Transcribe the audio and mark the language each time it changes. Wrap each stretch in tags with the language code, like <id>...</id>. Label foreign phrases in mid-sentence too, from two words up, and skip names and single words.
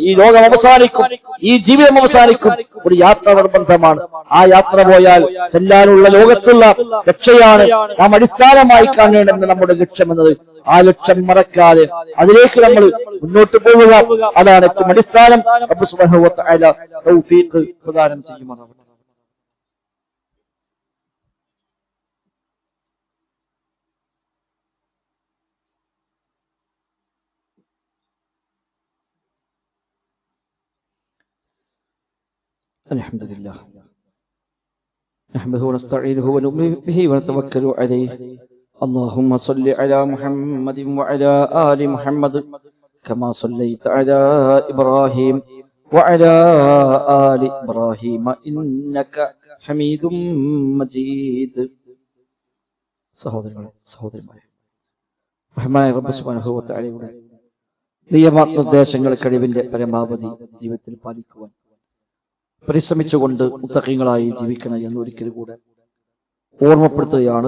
<ml>ഈ ലോകം അവസാനിക്കും, ഈ ജീവിതം അവസാനിക്കും. ഒരു യാത്ര നിർബന്ധമാണ്. ആ യാത്ര പോയാൽ ചെല്ലാനുള്ള ലോകത്തുള്ള രക്ഷയാണ് നാം അടിസ്ഥാനമായി കാണേണ്ടത് നമ്മുടെ ലക്ഷ്യം എന്നത്. ആ ലക്ഷ്യം മറക്കാതെ അതിലേക്ക് നമ്മൾ മുന്നോട്ട് പോവുക, അതാണ് ഏറ്റവും അടിസ്ഥാനം.</ml> <ar>رب سبحانه وتعالى</ar> <ml>തൗഫീഖ് പ്രദാനം ചെയ്യുമാറാകട്ടെ.</ml> <ar>الحمد لله نحمده ونستعينه ونؤمن به ونتوكل عليه. اللهم صل على محمد وعلى آل محمد كما صليت على إبراهيم وعلى آل إبراهيم إنك حميد مجيد.</ar> <ml>സഹോദരന്മാരെ, റഹ്മാനായ</ml> <ar>رب سبحانه وتعالى</ar> <ml>നിയമനിർദ്ദേശങ്ങൾ കഴിവിന്റെ പരമാവധി ജീവിതത്തിൽ പാലിക്കുവാൻ പരിശ്രമിച്ചുകൊണ്ട് മുത്തഖീങ്ങളായി ജീവിക്കണം എന്ന് ഒരിക്കൽ കൂടെ ഓർമ്മപ്പെടുത്തുകയാണ്.</ml>